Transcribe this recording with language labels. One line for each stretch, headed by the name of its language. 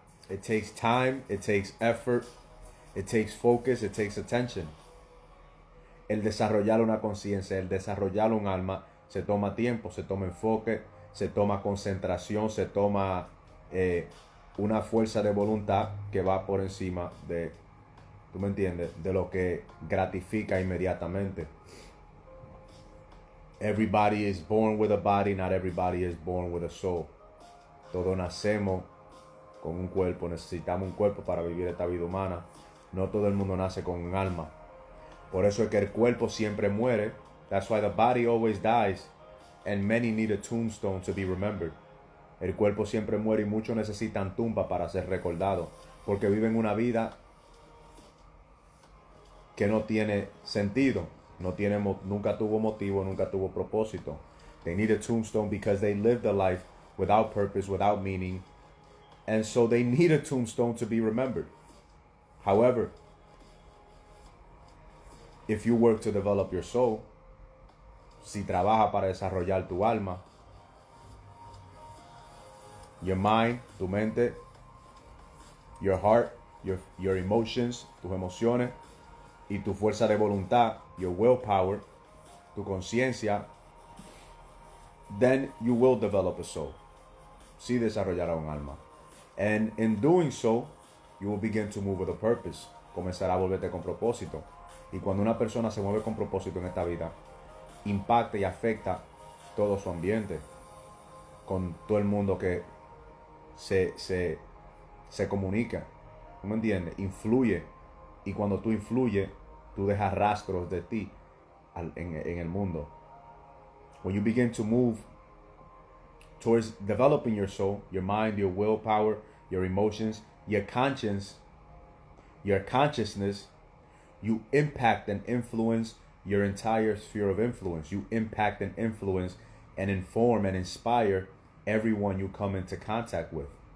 English: It takes time, it takes effort, it takes focus, it takes attention.
Spanish: El desarrollar una conciencia, el desarrollar un alma, se toma tiempo, se toma enfoque, se toma concentración, se toma una fuerza de voluntad que va por encima de, ¿tú me entiendes?, de lo que gratifica inmediatamente.
English: Everybody is born with a body, not everybody is born with a soul.
Spanish: Todos nacemos con un cuerpo, necesitamos un cuerpo para vivir esta vida humana. No todo el mundo nace con un alma. Por eso es que el cuerpo siempre muere.
English: That's why the body always dies, and many need a tombstone to be remembered.
Spanish: El cuerpo siempre muere y muchos necesitan tumba para ser recordados, porque viven una vida que no tiene sentido. Nunca tuvo motivo, nunca tuvo propósito.
English: They need a tombstone because they lived a life without purpose, without meaning. And so they need a tombstone to be remembered. However, if you work to develop your soul,
Spanish: si trabaja para desarrollar tu alma,
English: your mind,
Spanish: tu mente,
English: your heart, your emotions,
Spanish: tus emociones, y tu fuerza de voluntad,
English: your willpower,
Spanish: tu conciencia,
English: then you will develop a soul.
Spanish: Sí desarrollará un alma.
English: And in doing so, you will begin to move with a purpose.
Spanish: Comenzará a volverte con propósito. Y cuando una persona se mueve con propósito en esta vida, impacta y afecta todo su ambiente, con todo el mundo que se comunica. ¿Tú me entiendes? Influye. Y cuando tú influyes, tú dejas rastros de ti en el mundo.
English: When you begin to move towards developing your soul, your mind, your willpower, your emotions, your conscience, your consciousness, you impact and influence your entire sphere of influence. You impact and influence and inform and inspire everyone you come into contact with.